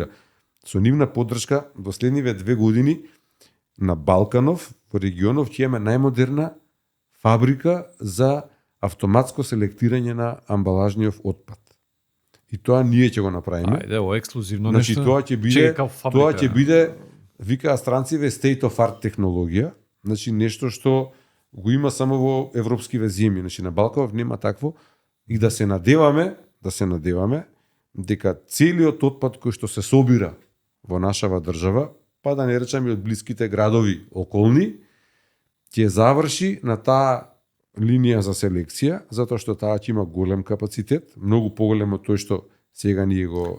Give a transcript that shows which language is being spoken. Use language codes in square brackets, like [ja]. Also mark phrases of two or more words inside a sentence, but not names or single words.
[mk] Со нивна поддршка, во следниве 2 години на Балканов, во регионов, ќе имаме најмодерна фабрика за автоматско селектирање на амбалажниот отпад. И тоа ние ќе го направиме. Ајде, ова ексклузивно значи, нешто. Тоа ќе биде, викаа странциве, [en] state of art [mk] технологија, значи нешто што го има само во европскиве земји, значи на Балканов нема такво, и да се надеваме дека целиот отпад кој што се собира во нашава држава, па да не речеме од блиските градови околни, ќе заврши на таа линија за селекција, затоа што таа ќе има голем капацитет, многу поголем од тој што сега ние го